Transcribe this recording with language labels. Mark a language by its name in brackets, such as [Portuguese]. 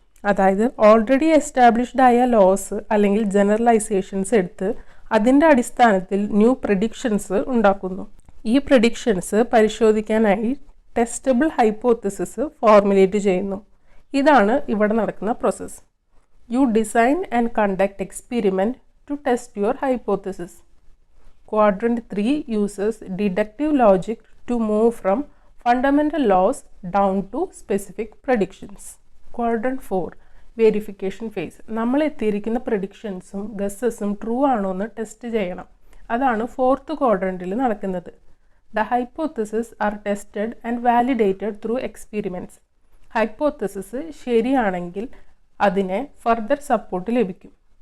[Malayalam] അതായത് already established ആയ loss അല്ലെങ്കിൽ ജനറലൈസേഷൻസ് എടുത്ത് അതിൻ്റെ അടിസ്ഥാനത്തിൽ ന്യൂ പ്രെഡിക്ഷൻസ് ഉണ്ടാക്കുന്നു. ഈ പ്രെഡിക്ഷൻസ് പരിശോധിക്കാനായി ടെസ്റ്റബിൾ ഹൈപ്പോത്തസിസ് ഫോർമുലേറ്റ് ചെയ്യുന്നു. ഇതാണ് ഇവിടെ നടക്കുന്ന process. [English] You design and conduct experiment to test your hypothesis. Quadrant 3 uses deductive logic to move from fundamental laws down to specific predictions. Quadrant 4 verification phase. [Malayalam] നമ്മൾ എത്തിയിരിക്കുന്ന പ്രഡിക്ഷൻസും ഗസ്സസും ട്രൂ ആണോ എന്ന് test ചെയ്യണം. അതാണ് fourth ക്വാഡ്രൻറ്റിൽ നടക്കുന്നത്. [English] The hypothesis are tested and validated through experiments. [Malayalam] Hypothesis ശരിയാണെങ്കിൽ അതിനെ further support ലഭിക്കും.